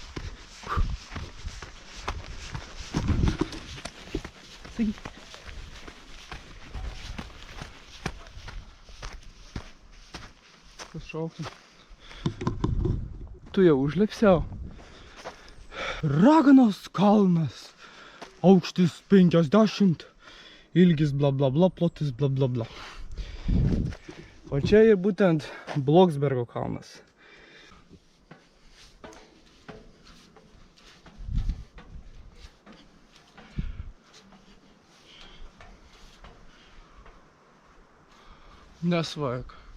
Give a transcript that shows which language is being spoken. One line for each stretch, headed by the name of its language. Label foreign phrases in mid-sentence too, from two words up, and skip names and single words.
Lithuanian: Kas šaukia? Tu jau užlipsiau. Raganos kalnas. Aukštis 50, ilgis bla bla bla, plotis bla bla bla. O čia ir būtent Bloksbergo kalnas. Nesvaik.